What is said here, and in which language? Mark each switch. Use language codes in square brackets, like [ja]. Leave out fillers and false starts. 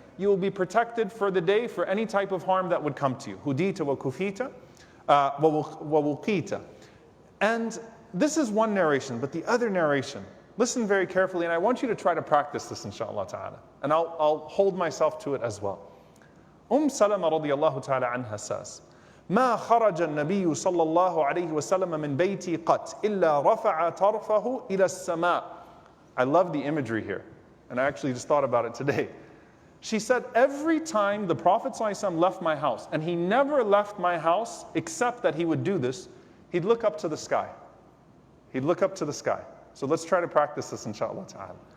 [en] You will be protected for the day for any type of harm that would come to you. [ar] Hudita wa kufita wa wuqita. [en] And this is one narration, but the other narration, listen very carefully, and I want you to try to practice this, inshallah ta'ala. And I'll hold myself to it as well. [ar] Salama radiyallahu ta'ala anha says, ما خرج النبي صلى الله عليه وسلم من بيتي قط إلا رفع طرفه إلى السماء. [en] I love the imagery here, and I actually just thought about it today. She said, every time the Prophet ﷺ left my house, and he never left my house except that he would do this, he'd look up to the sky. He'd look up to the sky. So let's try to practice this, inshallah ta'ala.